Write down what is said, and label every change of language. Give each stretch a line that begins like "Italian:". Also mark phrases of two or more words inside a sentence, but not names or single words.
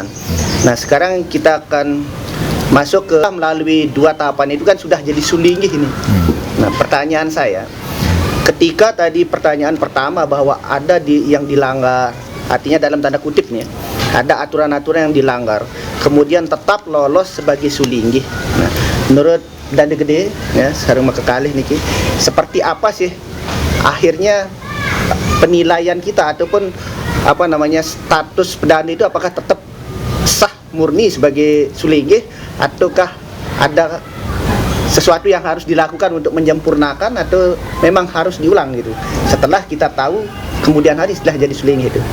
Indonesian: Nah sekarang kita akan masuk ke melalui 2 tahapan itu kan sudah jadi sulinggih ini. Nah pertanyaan saya, ketika tadi pertanyaan pertama bahwa ada yang dilanggar, artinya dalam tanda kutip nih, ada aturan-aturan yang dilanggar, kemudian tetap lolos sebagai sulinggih. Nah menurut Danda Gede ya
Balinese: sareng kekalih niki,
Indonesian: seperti apa sih akhirnya penilaian kita ataupun apa namanya status pedana itu, apakah tetap sah murni sebagai sulinggih ataukah ada sesuatu yang harus dilakukan untuk menyempurnakan atau memang harus diulang gitu setelah kita tahu kemudian hari setelah jadi sulinggih itu?